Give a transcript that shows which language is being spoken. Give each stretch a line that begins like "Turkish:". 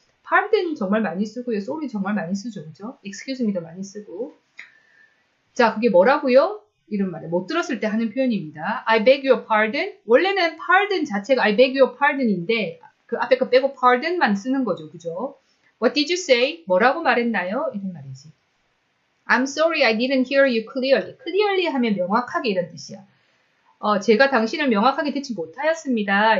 Korean: pardon 정말 많이 쓰고요. sorry 정말 많이 쓰죠. 그죠? excuse me도 많이 쓰고. 자, 그게 뭐라고요? 이런 말을 못 들었을 때 하는 표현입니다.
English: I beg your pardon.
Korean: 원래는 pardon 자체가 I beg your pardon인데 그 앞에 거 빼고 pardon만 쓰는 거죠. 그죠?
English: What did you say?
Korean: 뭐라고 말했나요? 이런 말이지.
English: I'm sorry I didn't hear you clearly.
Korean: clearly 하면 명확하게 이런 뜻이야. 제가 당신을 명확하게 듣지 못하였습니다.